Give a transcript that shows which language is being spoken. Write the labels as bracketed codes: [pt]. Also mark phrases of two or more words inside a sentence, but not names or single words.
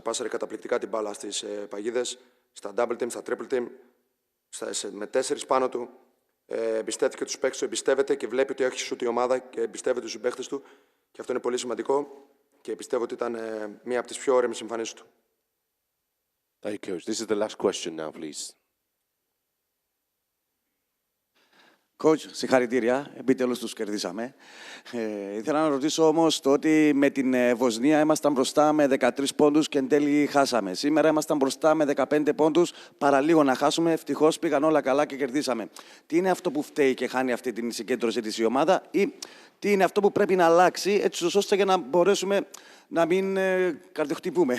[el] Πάσαρε καταπληκτικά την μπάλα στις παγίδες, στα [en] double team, [el] στα [en] triple team, [el] με 4 πάνω του. Εμπιστεύτηκε τους παίκτες του, εμπιστεύεται και βλέπει ότι έχει σούτ η ομάδα και εμπιστεύεται τους συμπαίκτες του. Και αυτό είναι πολύ σημαντικό και πιστεύω ότι ήταν μία από τις πιο όρεμες εμφανίσεις του. [en] Thank you, Coach. This is the last question now, please. Coach, [el] συγχαρητήρια. Επιτέλους τους κερδίσαμε. Ήθελα να ρωτήσω όμως το ότι με την Βοσνία ήμασταν μπροστά με 13 πόντους και εν τέλει χάσαμε. Σήμερα ήμασταν μπροστά με 15 πόντους, παραλίγο να χάσουμε. Ευτυχώς πήγαν όλα καλά και κερδίσαμε. Τι είναι αυτό που φταίει και χάνει αυτή την συγκέντρωση της η ομάδα ή τι είναι αυτό που πρέπει να αλλάξει έτσι ώστε για να μπορέσουμε να μην καρδιοχτυπούμε.